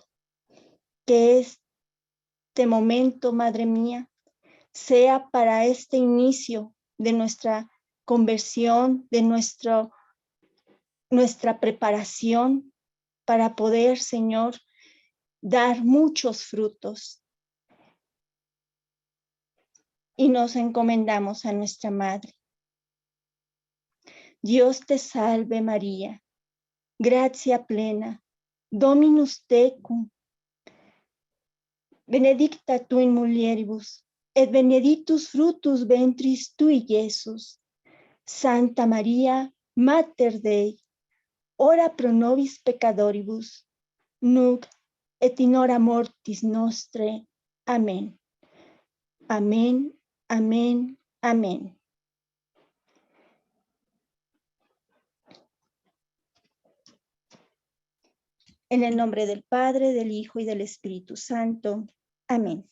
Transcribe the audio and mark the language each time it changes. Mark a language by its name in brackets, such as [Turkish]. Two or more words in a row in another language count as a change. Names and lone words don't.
[Spanish] Que este momento, Madre mía, sea para este inicio de nuestra conversión, de nuestra preparación para poder, Señor, dar muchos frutos. Y nos encomendamos a nuestra Madre. Dios te salve María, gracia plena, [Latin] Dominus tecum, benedicta tu in mulieribus, et benedictus fructus ventris tui, Iesus. Santa María, Mater Dei, ora pro nobis peccatoribus, nunc et in hora mortis nostre. Amén. Amén, amén, amén. [Spanish] En el nombre del Padre, del Hijo y del Espíritu Santo. Amén.